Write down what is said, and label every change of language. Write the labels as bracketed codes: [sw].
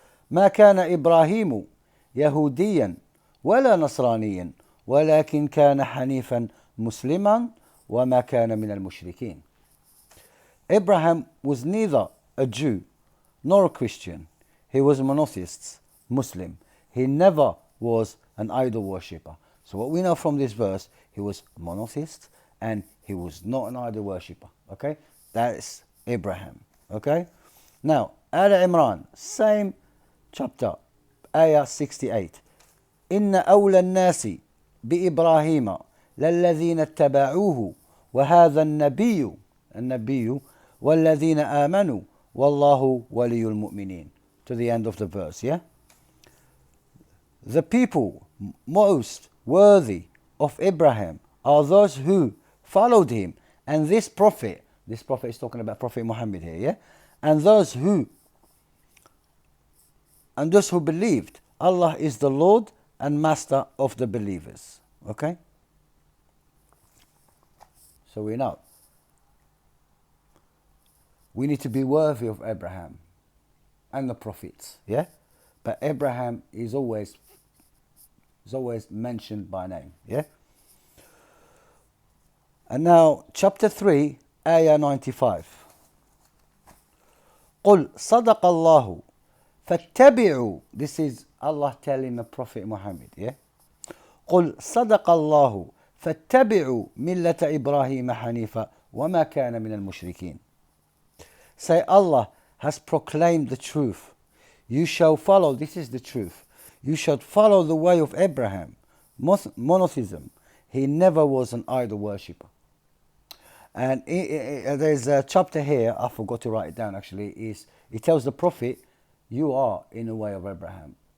[ar] ما كان إبراهيم يهوديا ولا نصرانيا ولكن كان حنيفا مسلما وما كان من المشركين. [en] Abraham was neither a Jew nor a Christian. He was a monotheist, Muslim. He never was an idol worshipper. So what we know from this verse, he was a monotheist and he was not an idol worshipper. Okay? That is Abraham. Okay? Now, Al Imran, same chapter, ayah 68. [ar] إن أولى الناس بإبراهيم للذين اتبعوه وهذا النبي والذين آمنوا والله ولي المؤمنين. [en] To the end of the verse, yeah? The people most worthy of Abraham are those who followed him, and this prophet is talking about Prophet Muhammad here, yeah? And those who believed Allah is the Lord and Master of the believers. Okay? So we know. We need to be worthy of Abraham and the prophets, yeah? But Abraham is always mentioned by name, yeah? And now, chapter 3, ayah 95. [ar] قل صدق الله فاتبعوا. [en] This is Allah telling the Prophet Muhammad, yeah? [ar] قل صدق الله فاتبعوا ملة إبراهيم حنيفا وما كان من المشركين. [en] Say, Allah has proclaimed the truth. You shall follow, this is the truth. You shall follow the way of Abraham, monotheism. He never was an idol worshipper. And there's a chapter here, I forgot to write it down actually, is it tells the Prophet, you are in the way of Abraham.